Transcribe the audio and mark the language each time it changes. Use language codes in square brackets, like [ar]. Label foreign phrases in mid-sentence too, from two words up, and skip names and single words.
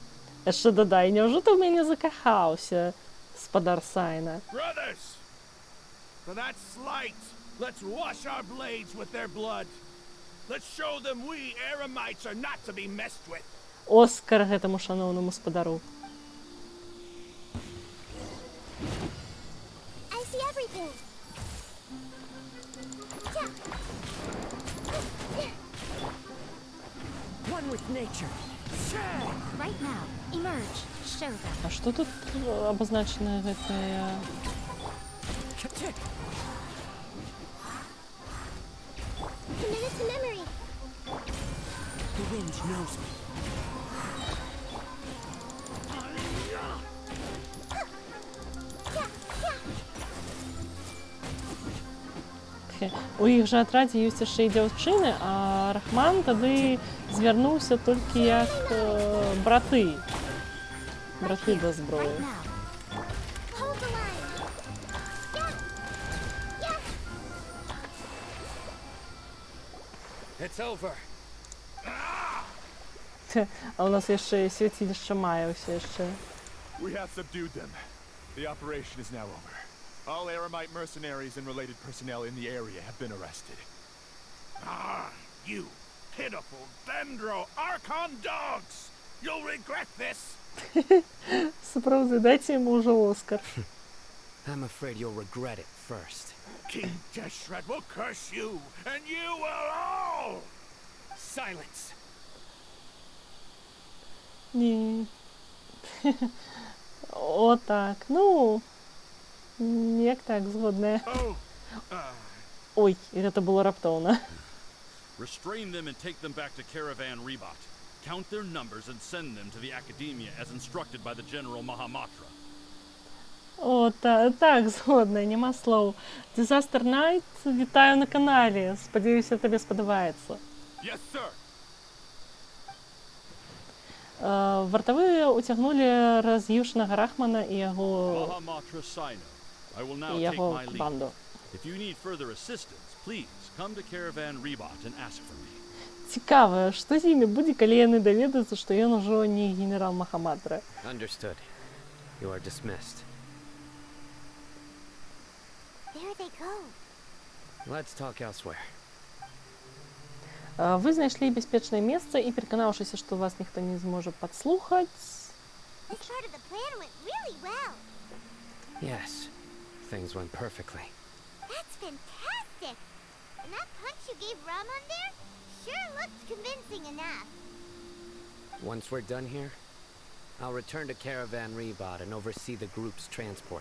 [be] Яшчэ дадай, няўжо ты ў мяне закахаўся, спадар Сайна? [en] Brothers! For that slight, let's wash our blades with their blood. Let's show them we Eremites are not to be messed with. [be] Оскар гэтаму шаноўнаму спадару. [en] I see everything. One with nature. Right now, emerge. Show them. [be] А што тут абазначана гэтая... [en] Committed to memory. The wind knows me. [be] У іх жа атрадзе ёсць яшчэ і дзяўчыны, а Рахман тады звярнуўся толькі як браты. Браты да зброі. [en] Right now. Hold the line. Yeah. It's over. [be] А у нас яшчэ свяцілішча мае ўсё яшчэ. [en] We have subdued them. The operation is now over. All Eremite mercenaries and related personnel in the area have been arrested. Ah, you pitiful Dendro Archon dogs! You'll regret this! [be] Сапраўды, дайце яму ўжо Оскар. [en] I'm afraid you'll regret it first. King Jeshred will curse you, and you will all! Silence! [be] Ні. О, так, ну... Як так, згодная. Ой, гэта было раптоўна. [en] Restrain them and take them back to Caravan Rebot. Count their numbers and send them to the Academia as instructed by the General Mahamatra. [be] О, так, згодная, няма слоў. [en] Disaster Night, [be] вітаю на канале. Спадзяюся, табе спадабаецца. [en] Yes, sir. [be] Вартавыя уцягнулі раз'юшанага Рахмана і яго... [en] Mahamatra Sino, I will now [be] і [en] take [be] яго [en] my leave. [be] банду. [en] If you need further assistance, please come to Caravan Rebot and ask for me. [be] Цікава, што з імі будзе, калі яны даведаюцца, што ён ужо не генерал Махаматра. [en] Understood. You are dismissed. There they go. Let's talk elsewhere. [be] Вы знайшлі бяспечнае месца і, пераканаўшыся, што вас ніхто не зможа падслухаць... [en] This part of the plan went really well. Yes, things went perfectly. That's fantastic. And that punch you gave Ramon there sure looked convincing enough. Once we're done here, I'll return to Caravan Rebot and oversee the group's transport.